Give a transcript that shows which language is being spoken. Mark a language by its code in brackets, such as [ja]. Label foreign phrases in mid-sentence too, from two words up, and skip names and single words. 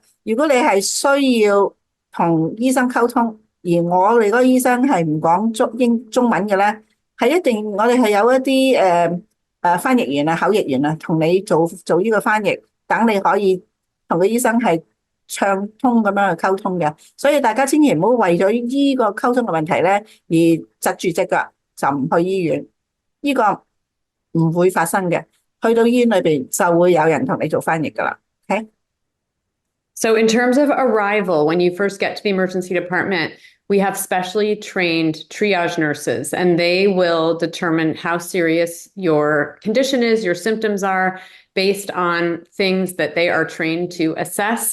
[yue] 如果你係需要同醫生溝通，而我哋嗰個醫生係唔講中文嘅咧，係一定我哋係有一啲翻譯員啊、口譯員啊，同你做呢個翻譯，等你可以同個醫生係暢通咁樣去溝通嘅。所以大家千祈唔好為咗呢個溝通嘅問題咧而窒住隻腳就唔去醫院，呢個唔會發生嘅。去到醫院裏邊就會有人同你做翻譯噶啦。OK。 [en] So in terms of arrival, when you first get to the emergency department, we have specially trained triage nurses, and they will determine how serious your condition is, your symptoms are, based on things that they are trained to assess.